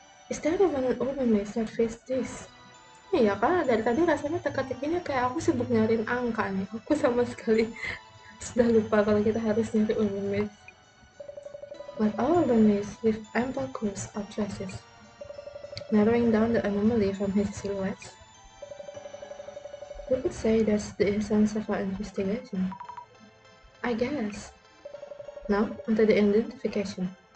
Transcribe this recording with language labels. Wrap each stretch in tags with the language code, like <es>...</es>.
<en>Is there even an urban myth that fits this?</en> <id>Iya kan, dari tadi rasanya teka-tekinya kayak aku sibuk nyariin angka nih. Aku sama sekali sudah lupa kalau kita harus nyari urban myth.</id> <en>But all urban myths leave ample clues or traces, narrowing down the anomaly from his silhouettes. We could say that's the essence of our investigation. I guess. Now, onto the identification.</en>